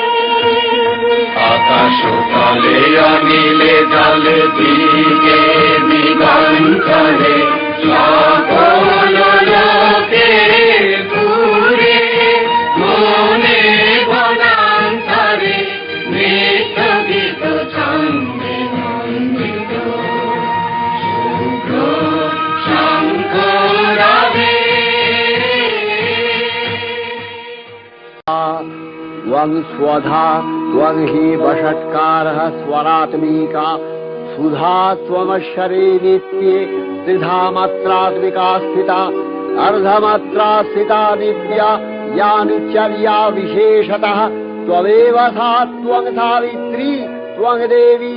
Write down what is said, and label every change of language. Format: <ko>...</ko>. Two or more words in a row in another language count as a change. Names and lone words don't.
<bn>আকাশ তলে অনিলে জলে দিকে দিগন্তরে সকল লোকে দূরে মনে বনান্তরে নৃত্য গীত ছন্দে নন্দিত শুভ্র শঙ্খ রাধে</bn> <sa>त्वं स्वधा त्वं हि वषट्कारः स्वरात्मिका सुधा त्वमक्षरे नित्ये त्रिधा मात्रात्मिका स्थिता अर्धमात्रा स्थिता नित्या या नित्यर्या विशेषतः त्वमेव सा त्वं सावित्री त्वं देवी</sa>